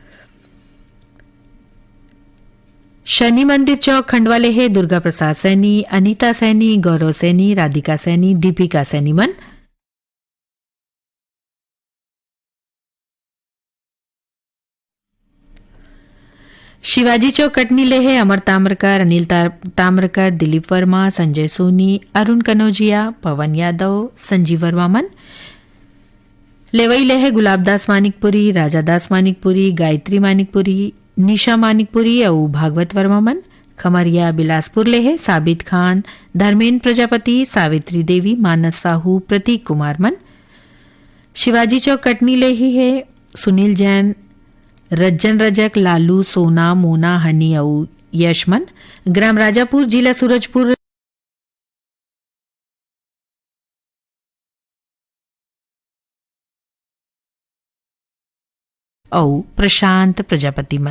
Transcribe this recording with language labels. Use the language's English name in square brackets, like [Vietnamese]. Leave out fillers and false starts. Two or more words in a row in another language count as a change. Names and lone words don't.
[Chhattisgarhi] शनि मंदिर चौक खंडवा ले है दुर्गा प्रसाद सैनी अनीता सैनी गौरव सैनी राधिका सैनी दीपिका सैनी मन। शिवाजी चौक कटनी ले है अमर ताम्रकर अनिल ताम्रकर दिलीप वर्मा संजय सोनी अरुण कनौजिया पवन यादव संजीव वर्मा मन। लेवई ले है गुलाबदास मानिकपुरी राजादास मानिकपुरी गायत्री मानिकपुरी निशा मानिकपुरी और भागवत वर्मा मन। खमरिया बिलासपुर ले है साबित खान धर्मेंद्र प्रजापति सावित्री देवी मानस साहू प्रतीक कुमार मन। शिवाजी चौक कटनी ले ही है सुनील जैन रज्जन रजक लालू सोना मोना हनी और यशमन। ग्राम राजापुर जिला सूरजपुर और प्रशांत प्रजापति मन।